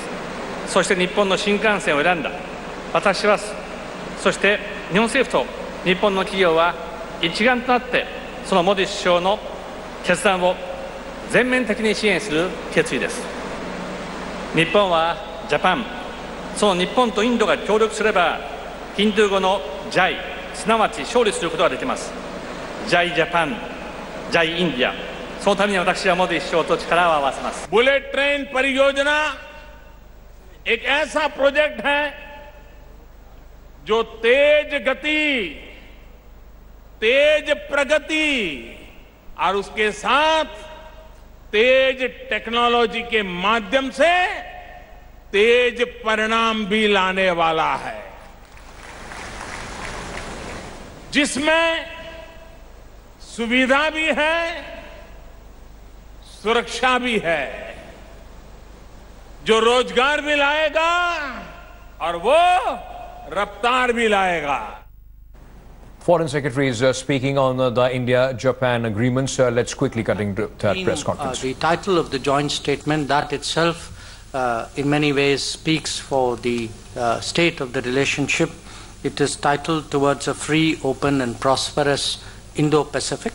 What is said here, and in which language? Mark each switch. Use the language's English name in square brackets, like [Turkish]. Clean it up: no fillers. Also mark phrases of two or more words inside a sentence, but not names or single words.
[Japanese] そして日本の新幹線を選んだ。私は、そして日本政府と日本の企業は一丸となってそのモディ首相の決断を全面的に支援する決意です。日本はジャパン、その日本とインドが協力すればヒンドゥー語のジャイ、すなわち勝利することができます。ジャイジャパン、ジャイインディア、そのために私はモディ首相と力を合わせます。 [Hindi] बुलेट ट्रेन परियोजना एक ऐसा प्रोजेक्ट है जो तेज गति, तेज प्रगति और उसके साथ तेज टेक्नोलॉजी के माध्यम से तेज परिणाम भी लाने वाला है, जिसमें सुविधा भी है, सुरक्षा भी है, जो रोजगार भी लाएगा और वो रफ्तार भी लाएगा. [English] Foreign Secretary is speaking on the India-Japan agreements. Let's quickly cut into that press conference. The title of the joint statement, that itself in many ways speaks for the state of the relationship. It is titled Towards a Free, Open and Prosperous Indo-Pacific.